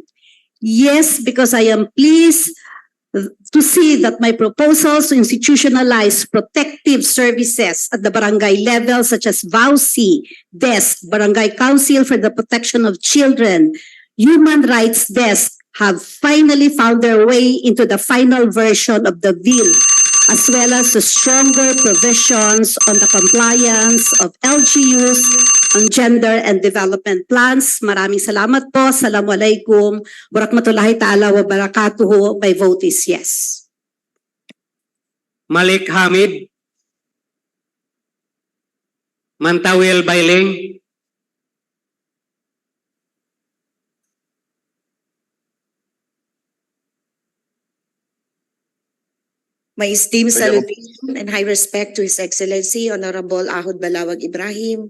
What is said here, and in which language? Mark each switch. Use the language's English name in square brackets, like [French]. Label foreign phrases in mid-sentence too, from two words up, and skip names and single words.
[English] Yes, because I am pleased to see that my proposals to institutionalize protective services at the barangay level, such as VAUSI, Desk, Barangay Council for the Protection of Children, Human Rights Desk, have finally found their way into the final version of the bill, as well as the stronger provisions on the compliance of LGUs on gender and development plans. [Filipino] Maraming salamat po. [Arabic] السلام عليكم ورحمة الله تعالى وبركاته. [English] My vote is yes. Malik Hamid. Mantawil Bailing. My esteemed salutation and high respect to His Excellency Honorable Ahod Balawag Ibrahim.